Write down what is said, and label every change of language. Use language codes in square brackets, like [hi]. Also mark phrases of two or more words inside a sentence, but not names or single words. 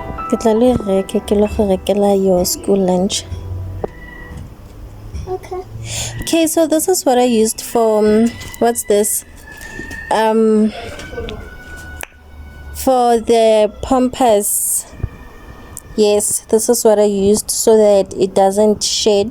[tn] Ke tla le reke ke lo go rekela [en] your school lunch. Okay. Okay, so this is what I used for what's this? For the pompous. Yes, this is what I used so that it doesn't shed.